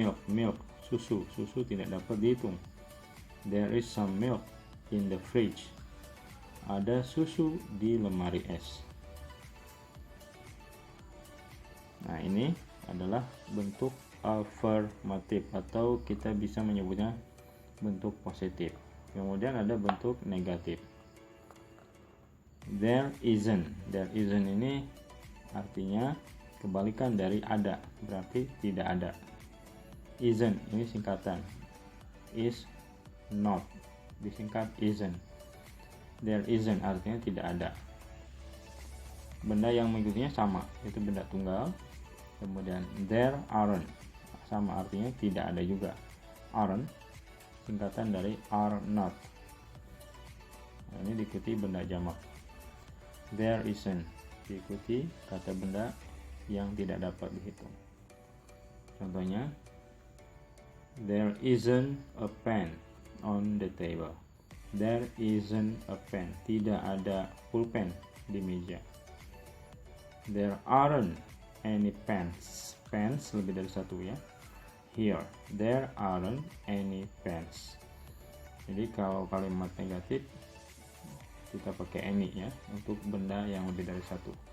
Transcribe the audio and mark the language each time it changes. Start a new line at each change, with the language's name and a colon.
English: Milk,
Indonesian: susu tidak dapat dihitung.
English: There is some milk in the fridge.
Indonesian: Ada susu di lemari es. Nah, ini adalah bentuk affirmative atau kita bisa menyebutnya bentuk positif. Kemudian ada bentuk negatif.
English: There isn't
Indonesian: ini artinya kebalikan dari ada, berarti tidak ada.
English: Isn't
Indonesian: ini singkatan.
English: Is not
Indonesian: disingkat
English: isn't. There isn't
Indonesian: artinya tidak ada. Benda yang mengikutinya sama, itu benda tunggal. Kemudian
English: there aren't,
Indonesian: sama artinya tidak ada juga.
English: Aren't
Indonesian: singkatan dari
English: are not.
Indonesian: Nah, ini diikuti benda jamak.
English: There isn't
Indonesian: diikuti kata benda yang tidak dapat dihitung. Contohnya,
English: there isn't a pen on the table. There isn't a pen,
Indonesian: tidak ada pulpen di meja.
English: There aren't any pens
Indonesian: lebih dari satu ya.
English: Here, there aren't any pens.
Indonesian: Jadi kalau kalimat negatif kita pakai
English: any
Indonesian: ya untuk benda yang lebih dari satu.